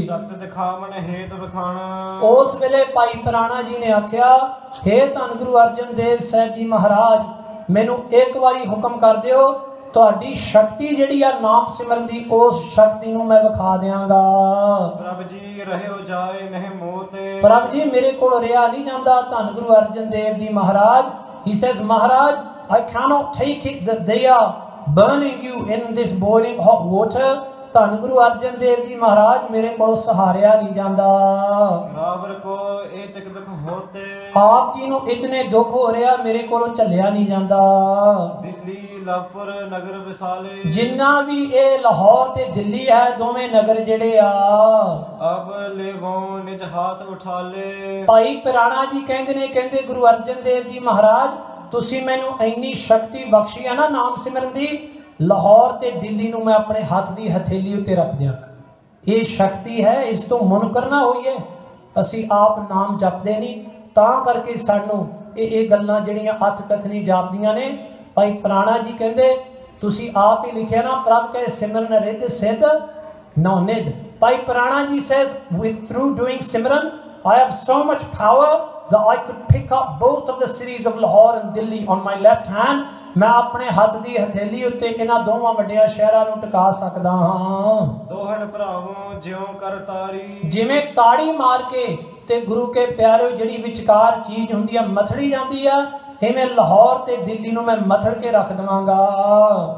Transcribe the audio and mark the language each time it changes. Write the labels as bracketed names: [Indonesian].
[Punjabi] ਸ਼ਬਦ ਦਿਖਾਵਣ ਹੇਤ ਵਿਖਾਣਾ। ਉਸ ਵੇਲੇ ਭਾਈ ਪਿਰਾਣਾ ਜੀ ਨੇ ਆਖਿਆ हे ਧੰਨ ਗੁਰੂ ਅਰਜਨ ਦੇਵ ਸਾਹਿਬ ਜੀ ਮਹਾਰਾਜ ਮੈਨੂੰ ਇੱਕ ਵਾਰੀ ਹੁਕਮ ਕਰ ਦਿਓ ਤੁਹਾਡੀ ਸ਼ਕਤੀ ਜਿਹੜੀ ਆ ਨਾਮ ਸਿਮਰਨ ਦੀ, ਉਸ ਸ਼ਕਤੀ ਨੂੰ ਮੈਂ ਵਿਖਾ ਦਿਆਂਗਾ। ਪ੍ਰਭ ਜੀ ਰਹਿਓ ਜਾਏ ਨਹਿ ਮੋਤੇ। ਪ੍ਰਭ ਜੀ ਮੇਰੇ ਕੋਲ ਰਿਹਾ ਨਹੀਂ ਜਾਂਦਾ। [English] ਧੰਨ Guru Arjan Dev ji Maharaj, he says, Maharaj, I cannot take it that they are burning you in this boiling hot water। [Punjabi] ਧੰਨ ਗੁਰੂ ਅਰਜਨ ਦੇਵ ਜੀ ਮਹਾਰਾਜ ਮੇਰੇ ਕੋਲ ਸਹਾਰਿਆ ਨਹੀਂ ਜਾਂਦਾ। ਰਾਵਰ ਕੋ ਇਹ ਤਿਕ ਦੁਖ ਹੋਤੇ। ਆਪ ਜੀ ਨੂੰ ਇਤਨੇ ਦੁੱਖ ਹੋ ਰਿਹਾ, ਮੇਰੇ ਕੋਲੋਂ ਝੱਲਿਆ ਨਹੀਂ ਜਾਂਦਾ। ਦਿੱਲੀ ਲਾਹੌਰ ਨਗਰ ਵਿਸਾਲੇ। ਜਿੰਨਾ ਵੀ ਇਹ ਲਾਹੌਰ ਤੇ ਦਿੱਲੀ ਹੈ, ਦੋਵੇਂ ਨਗਰ ਜਿਹੜੇ ਆ, ਅਬ ਲੇਵੋ ਨਿਜ ਹਾਥ ਉਠਾ ਲੇ। ਭਾਈ ਪਿਰਾਣਾ ਜੀ ਕਹਿੰਦੇ ਨੇ, ਕਹਿੰਦੇ ਗੁਰੂ ਅਰਜਨ ਦੇਵ ਜੀ ਮਹਾਰਾਜ ਤੁਸੀਂ ਮੈਨੂੰ ਇੰਨੀ ਸ਼ਕਤੀ ਬਖਸ਼ੀ ਆ ਨਾ ਨਾਮ ਸਿਮਰਨ ਦੀ, ਲਾਹੌਰ ਤੇ ਦਿੱਲੀ ਨੂੰ ਮੈਂ ਆਪਣੇ ਹੱਥ ਦੀ ਹਥੇਲੀ ਉੱਤੇ ਰੱਖ ਦਿਆਂ। ਇਹ ਸ਼ਕਤੀ ਹੈ, ਇਸ ਤੋਂ ਮੁਨਕਰ ਨਾ ਹੋਈਏ। ਅਸੀਂ ਆਪ ਨਾਮ ਜਪਦੇ ਨਹੀਂ, ਤਾਂ ਕਰਕੇ ਸਾਨੂੰ ਇਹ ਗੱਲਾਂ ਜਿਹੜੀਆਂ ਅੱਥ ਕਥਨੀ ਜਾਪਦੀਆਂ ਨੇ। ਭਾਈ ਪੁਰਾਣਾ ਜੀ ਕਹਿੰਦੇ ਤੁਸੀਂ ਆਪ ਹੀ ਲਿਖਿਆ ਨਾ, ਪ੍ਰਭ ਕਹੇ ਸਿਮਰਨ ਰਿੱਧ ਸਿੱਧ ਨੌ ਨਿਧ। [English] Bhai Purana ji says, with through doing simran I have so much power that I could pick up both of the cities of Lahore and Delhi on my left hand। [Punjabi] ਮੈਂ ਆਪਣੇ ਹੱਥ ਦੀ ਹਥੇਲੀ ਉੱਤੇ ਇਹਨਾਂ ਦੋਵਾਂ ਵੱਡਿਆਂ ਸ਼ਹਿਰਾਂ ਨੂੰ ਟਿਕਾ ਸਕਦਾ ਹਾਂ। ਦੋਹਣ ਭਰਾਵੋਂ ਜਿਉਂ ਕਰ ਤਾਰੀ। ਜਿਵੇਂ ਤਾੜੀ ਮਾਰ ਕੇ ਤੇ ਗੁਰੂ ਕੇ ਪਿਆਰਿਓ ਜਿਹੜੀ ਵਿਚਕਾਰ ਚੀਜ਼ ਹੁੰਦੀ ਆ ਮਥੜੀ ਜਾਂਦੀ ਆ, ਇਵੇਂ ਲਾਹੌਰ ਤੇ ਦਿੱਲੀ ਨੂੰ ਮੈਂ ਮਥੜ ਕੇ ਰੱਖ ਦਵਾਂਗਾ।